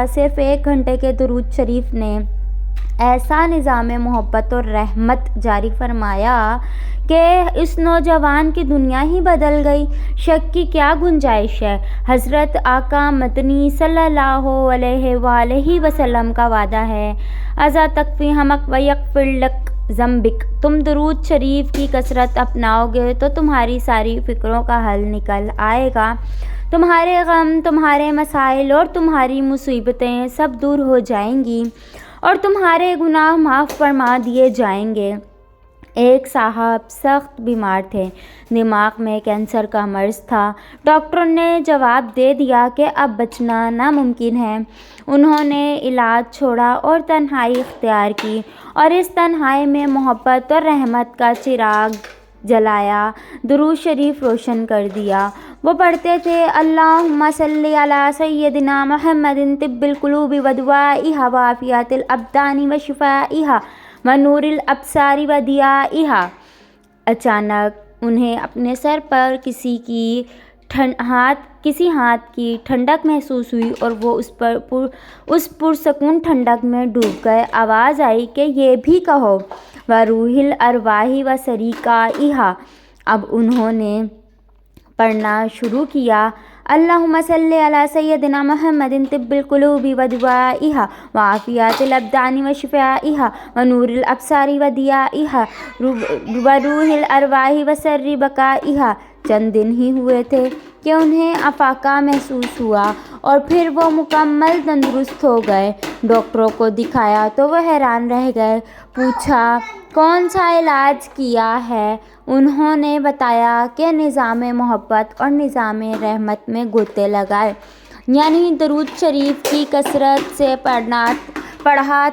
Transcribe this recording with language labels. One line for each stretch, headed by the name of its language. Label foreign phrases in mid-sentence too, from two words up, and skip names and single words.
Hindi: सिर्फ़ 1 घंटे के दुरूद शरीफ ने ऐसा निज़ाम मोहब्बत और रहमत जारी फरमाया कि इस नौजवान की दुनिया ही बदल गई। शक की क्या गुंजाइश है। हज़रत आका मदनी
Arabic: صلى الله عليه وسلم
Hindi: का वादा है,
Arabic: إذا تكفى همك ويغفر لك ذنبك.
Hindi: तुम दुरूद शरीफ की कसरत अपनाओगे तो तुम्हारी सारी फ़िक्रों का हल निकल आएगा। तुम्हारे गम, तुम्हारे मसाइल और तुम्हारी मुसीबतें सब दूर हो जाएंगी और तुम्हारे गुनाह माफ़ फरमा दिए जाएंगे। एक साहब सख्त बीमार थे, दिमाग में कैंसर का मर्ज़ था। डॉक्टरों ने जवाब दे दिया कि अब बचना नामुमकिन है। उन्होंने इलाज छोड़ा और तन्हाई इख्तियार की और इस तन्हाई में मोहब्बत और रहमत का चिराग जलाया, दुरूद शरीफ रोशन कर दिया। वो पढ़ते थे,
Arabic: اللهم صل على سيدنا محمد طب القلوب ودوائها وعافية الأبدان وشفائها ونور الأبصار وضيائها.
Hindi: अचानक उन्हें अपने सर पर किसी हाथ की ठंडक महसूस हुई और वो उस पुरसकून ठंडक में डूब गए। आवाज़ आई कि ये भी कहो,
Arabic: وروح الأرواح وسر بقائها.
Hindi: अब उन्होंने पढ़ना शुरू किया,
Arabic: اللهم صل على سيدنا محمد طب القلوب ودوائها وعافية الأبدان وشفائها ونور الأبصار وضيائها وروح الأرواح وسر بقائها.
Hindi: चंद दिन ही हुए थे कि उन्हें अफाका महसूस हुआ और फिर वो मुकम्मल तंदुरुस्त हो गए। डॉक्टरों को दिखाया तो वह हैरान रह गए। पूछा, कौन सा इलाज किया है? उन्होंने बताया कि निज़ाम मोहब्बत और निज़ाम रहमत में गोते लगाए, यानी दरूद शरीफ की कसरत से पढ़ा।